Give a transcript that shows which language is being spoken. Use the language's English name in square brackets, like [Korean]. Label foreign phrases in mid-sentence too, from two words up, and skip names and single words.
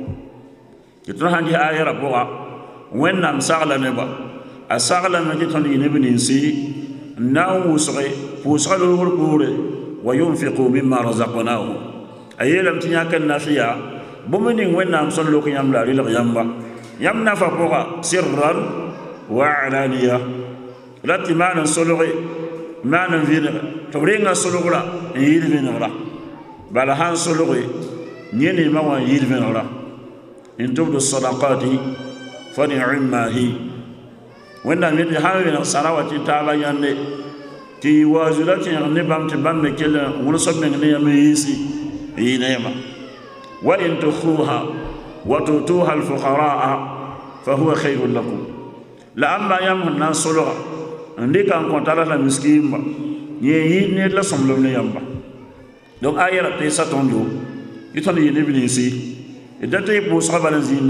[Mossi] tɩ tõnd sãn ges aya rã pʋga wẽnnaam sagla nebã a saglame tɩ tõnd yɩ neb ninsi n na n wʋsge pʋʋsga loogr poore [Arabic] وينفقوا مما رزقناهم [Mossi] a yeelame tɩ yãk n naf yaa bũmb ning wẽnnaam sẽn lok yãmb la a rɩlg yãmba yãmb nafa pʋga [Arabic] سرا وعلانية [Mossi] ra tɩ maan n solge maan n vẽneg tɩ b renga solgra n yɩɩd vẽnegra bala sãn solge yẽ neemã wã n yɩɩd vẽnegra [Arabic] إن تبدوا الصدقات فنعما هي [Mossi] wẽnnaam yetɩ sãn vẽneg sãra wa tɩ taaba yãnde tɩ yɩ waazu la tẽeg ne bãmb tɩ bãmb me kell wʋlsb meng ne yãmb yɩɩsi n yɩ neemã [Arabic] وإن تخفوها وتؤتوها الفقراء فهو خير لكم [Mossi] la ãmba yãmb sẽn na n solga n dɩka n kõ tara la miskiimba yẽ yɩɩd need la sõmlem ne yãmba donc a yɛra teesa tõndo tɩ tõnd yɩ neb ninsi d dat tɩ y pʋʋsga bala n zĩinda